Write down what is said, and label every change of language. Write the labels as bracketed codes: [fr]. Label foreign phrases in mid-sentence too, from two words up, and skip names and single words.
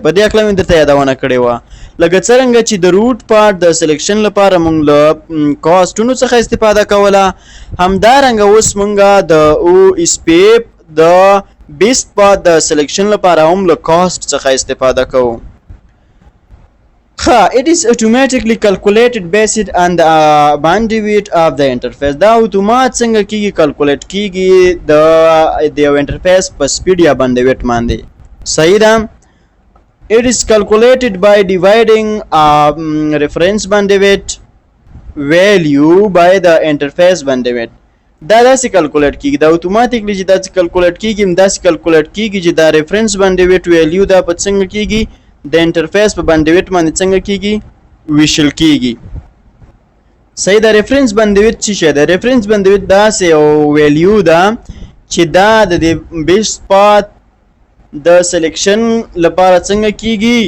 [ps] په دې هکله مې درته یادونه کړې وه لکه څرنګه چې د [en] root port [ps] د سلیکشن لپاره موږ له کاستونو څخه استفاده کوله، همدارنګه اوس موږ د OSPF د [en] best path [ps] د سلیکشن لپاره هم له کاست څخه استفاده کوو. [en] It is automatically calculated based on the bandwidth of the interface. [ps] دا اتومات څنګه کیږي؟ کلکولیټ کیږي د یو انټرفیس په سپیډ یا بندویټ باندې. صحیح ده. [en] It is calculated by dividing reference bandwidth value by the interface bandwidth. [ps] دا داسې کلکولیټ کیږي، دا اتوماتیکلی چې داسې کلکولیټ کیږي داسې کلکولیټ کیږي چې دا [en] reference bandwidth value [ps] دا په څنګه کیږي؟ د انټرفیس په باندویټ باندې څنګه کیږي؟ ویشل کیږي. صحیح ده. [en] reference bandwidth [ps] څه شی ده؟ [en] reference bandwidth [ps] داسې یو ویلیو ده چې دا د [en] best path [ps] د سلیکشن لپاره څنګه کیږي؟